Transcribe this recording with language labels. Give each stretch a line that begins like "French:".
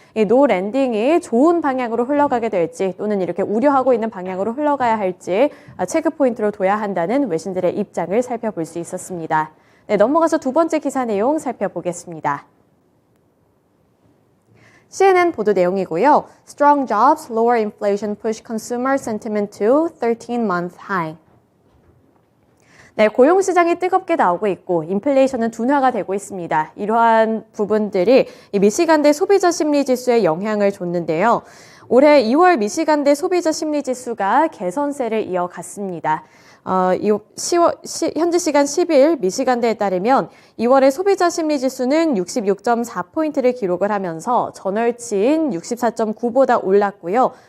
Korean: 이 노 랜딩이 좋은 방향으로 흘러가게 될지 또는 이렇게 우려하고 있는 방향으로 흘러가야 할지 체크 포인트로 둬야 한다는 외신들의 입장을 살펴볼 수 있었습니다. 네, 넘어가서 두 번째 기사 내용 살펴보겠습니다. CNN 보도 내용이고요.
English: Strong jobs, lower inflation push consumer sentiment to 13-month high.
Korean: 네, 고용시장이 뜨겁게 나오고 있고 인플레이션은 둔화가 되고 있습니다. 이러한 부분들이 이 미시간대 소비자 심리지수에 영향을 줬는데요. 올해 2월 미시간대 소비자 심리지수가 개선세를 이어갔습니다. 현지 시간 10일 미시간대에 따르면 2월의 소비자 심리지수는 66.4포인트를 기록을 하면서 전월치인 64.9보다 올랐고요.